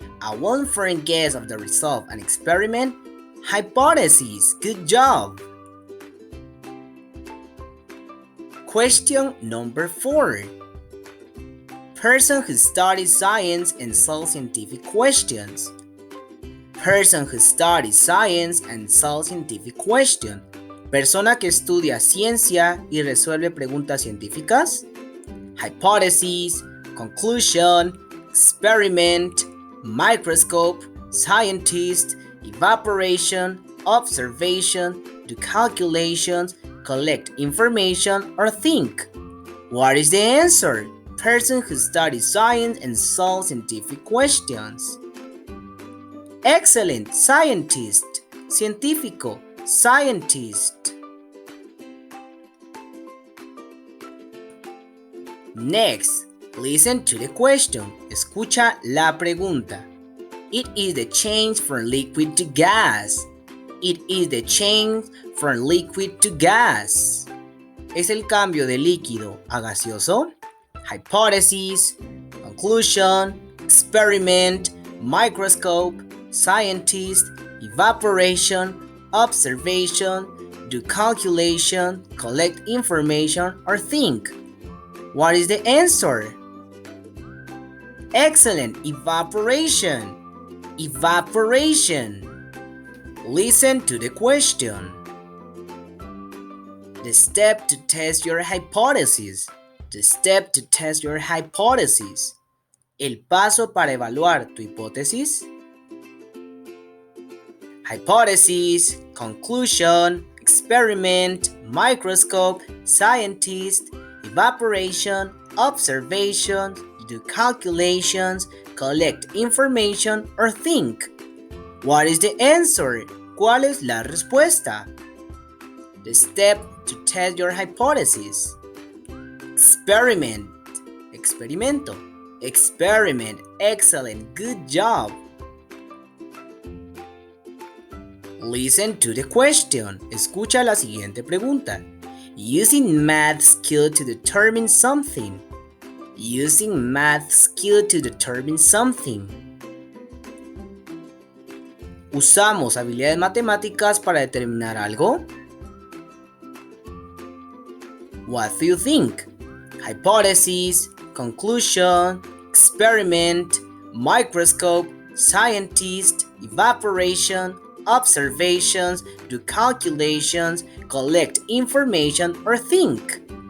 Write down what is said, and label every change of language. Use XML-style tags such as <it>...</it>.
<en>A one-foreign guess of the result of an experiment. Hypothesis. Good job. Question number 4. Person who studies science and solves scientific questions. Person who studies science and solves scientific questions.</en> <es>Persona que estudia ciencia y resuelve preguntas científicas.</es> <en>Hypothesis, conclusion, experiment, microscope, scientist, evaporation, observation, do calculations, collect information, or think. What is the answer? Person who studies science and solves scientific questions. Excellent. Scientist. Científico. Scientist. Next, listen to the question.</en> <es>Escucha la pregunta.</es> <en>It is the change from liquid to gas. It is the change from liquid to gas.</en> <es>¿Es el cambio de líquido a gaseoso?</es> <en>Hypothesis, conclusion, experiment, microscope, scientist, evaporation, observation, do calculation, collect information, or think. What is the answer? Excellent. Evaporation. Evaporation. Listen to the question. The step to test your hypothesis. The step to test your hypothesis.</en> <es>El paso para evaluar tu hipótesis.</es> <en>Hypothesis, conclusion, experiment, microscope, scientist, evaporation, observation, do calculations, collect information, or think. What is the answer?</en> <es>¿Cuál es la respuesta?</es> <en>The step to test your hypothesis. Experiment. Experimento. Experiment. Excellent. Good job. Listen to the question.</en> <es>Escucha la siguiente pregunta.</es> <en>Using math skill to determine something. Using math skill to determine something.</en> <es>¿Usamos habilidades matemáticas para determinar algo?</es> <en>What do you think? Hypothesis, conclusion, experiment, microscope, scientist, evaporation, observations, do calculations, collect information, or think.</en>